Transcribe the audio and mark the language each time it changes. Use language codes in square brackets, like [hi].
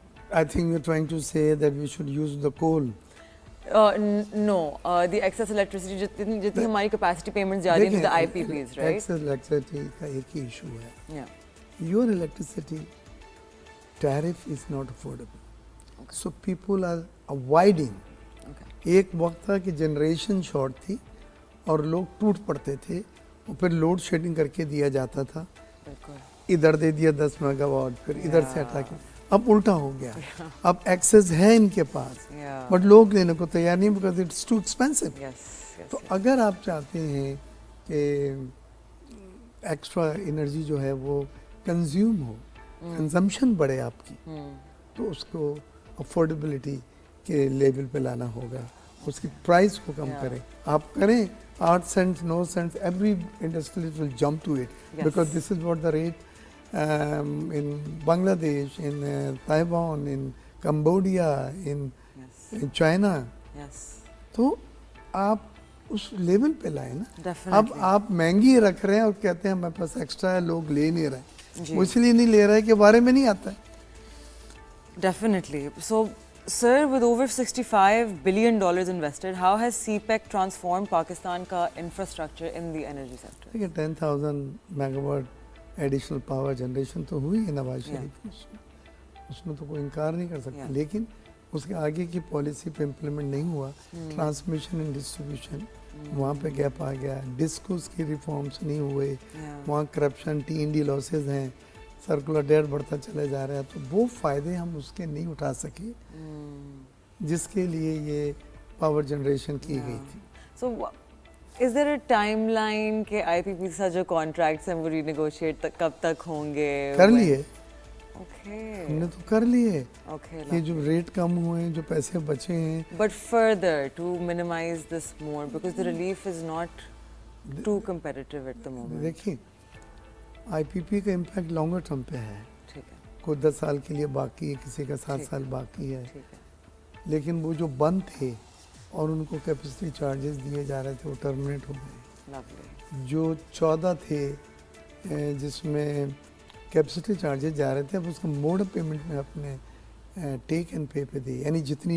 [en] I think you're trying to say that we should use the coal. No, the excess electricity [hi] जितनी हमारी [en] capacity payments [hi] जा रही हैं [en] to the IPPs, right? [hi] Excess electricity का एक ही issue है. [en] Yeah. Your electricity tariff is not affordable. Okay. So people are avoiding. Okay. [hi] एक वक्त था कि जनरेशन शॉर्ट थी और लोग टूट पड़ते थे और फिर लोड शेडिंग करके दिया जाता था. बिल्कुल. इधर दे दिया 10 मेगावाट, फिर इधर से हटा के. अब उल्टा हो गया. अब एक्सेस है इनके पास, [en] Yeah. [hi] बट लोग लेने को तैयार नहीं [en] Because it's too expensive. Yes. Yes. [hi] तो अगर आप चाहते हैं कि एक्स्ट्रा एनर्जी जो है वो कंज्यूम हो, कंजम्पशन बढ़े आपकी, तो उसको अफोर्डेबिलिटी के लेवल पे लाना होगा, उसकी प्राइस को कम [en] Yeah. [hi] करें. आप करें [en] 8 cents, 9 cents, every industry will jump to it. Yes. Because this is what the rate in Bangladesh, in Taiwan, in Cambodia, in Yes. China. Yes. [hi] तो आप उस लेवल पे लाए ना. अब [en] Definitely. [hi] आप महंगी रख रहे हैं और कहते हैं हमारे पास एक्स्ट्रा है, लोग ले नहीं रहे. जी. वो इसलिए नहीं ले रहे कि बारे में नहीं आता है. [en] Definitely. So, sir, with over $65 billion invested, how has CPEC transformed Pakistan ka infrastructure in the energy sector? [hi] देखिए 10,000 मेगावाट एडिशनल पावर जनरेशन तो हुई है नवाज [en] Yeah. [hi] शरीफ की. उसमें तो कोई इनकार नहीं कर सकता. [en] Yeah. [hi] लेकिन उसके आगे की पॉलिसी पे इम्प्लीमेंट नहीं हुआ. ट्रांसमिशन एंड डिस्ट्रीब्यूशन वहाँ पे गैप आ गया. डिस्कोस की रिफॉर्म्स नहीं हुए. [en] Yeah. [hi] वहाँ करप्शन, T&D लॉसेज हैं, सर्कुलर डेट बढ़ता चला जा रहा है. तो वो फ़ायदे हम उसके नहीं उठा सके जिसके लिए ये पावर जनरेशन की गई थी. [en] So, is there a timeline [hi] कि IPP के साथ जो contracts हैं वो renegotiate कब तक होंगे? कर लिए, [en] Okay. [hi] हमने तो कर लिए. [en] Okay. [hi] ये जो रेट कम हुए हैं, जो पैसे बचे हैं, [en] But further to minimize this more because the relief is not too competitive at the moment. [hi] देखिए IPP का इम्पैक्ट लॉन्गर टर्म पे है. ठीक है. कोई 10 साल के लिए बाकी है, किसी का 7 ठीक साल बाकी है. ठीक है. लेकिन वो जो बंद थे और उनको कैपेसिटी चार्जेस दिए जा रहे थे वो टर्मिनेट हो गए. [en] Lovely. [hi] जो 14 थे जिसमें कैपेसिटी चार्जेस जा रहे थे, अब उसका मोड ऑफ पेमेंट में अपने टेक एंड पे पे दी, यानी जितनी